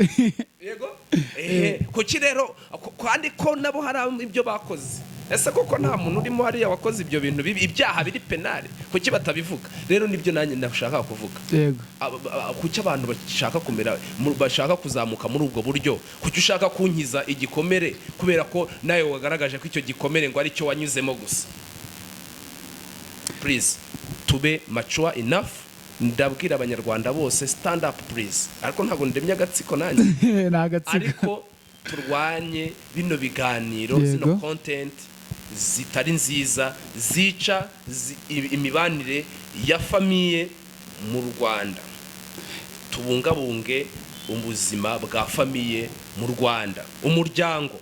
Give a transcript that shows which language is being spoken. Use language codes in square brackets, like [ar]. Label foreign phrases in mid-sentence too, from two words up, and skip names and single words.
[rw] Yego kuki rero kandi ko nabo hari ibyo bakoze ese koko nta muntu urimo hariya wakoze ibyo bintu bibi, ibyaha biri penale, kuki batabivuga? Rero nibyo nanjye ndashaka kuvuga. yego Kuki abantu bashaka bashaka kuzamuka muri ubwo buryo? Kuki ushaka kunkiza igikomere kubera ko nawe wagaragaje ko icyo gikomere ngo ari cyo wanyuzemo gusa? [en] Please [rw] tube [en] mature enough. [rw] Ndabwira abanyarwanda bose [en] stand up please. [rw] Ariko ntabwo ndemye agatsiko nanjye. Ariko turwanye bino biganiro, zino content zitari nziza, zica imibanire ya famiye mu Rwanda. Tubungabunge ubuzima bwa famiye mu Rwanda, umuryango.